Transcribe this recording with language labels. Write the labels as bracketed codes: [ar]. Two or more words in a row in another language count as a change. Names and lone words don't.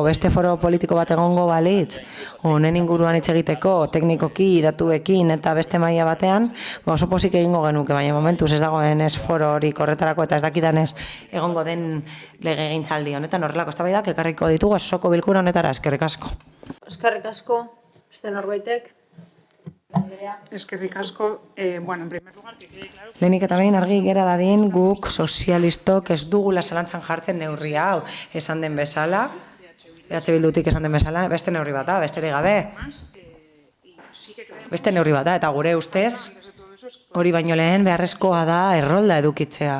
[eu] Beste foro politiko bat egongo balitz, honen inguruan hitz egiteko, teknikoki, datuekin eta beste maila batean, oso pozik egingo genuke, baina momentuz ez dagoen ez foro horik horretarako eta ez dakidanez egongo den legegintzaldi honetan horrelako eztabaidak ekarriko ditugu osoko bilkura honetara. Eskerrik asko. Eskerrik asko, beste norbaitek. Eskerrik asko, bueno, [es] en primer lugar, que quede claro... [eu] Lehenik eta behin argi gera dadin guk sozialistok ez dugula zalantzan jartzen neurri hau. Esan den bezala, Bildutik esan den bezala, beste neurri bat da, besterik gabe. Beste neurri bat da, eta gure ustez, hori baino lehen beharrezkoa da errolda edukitzea.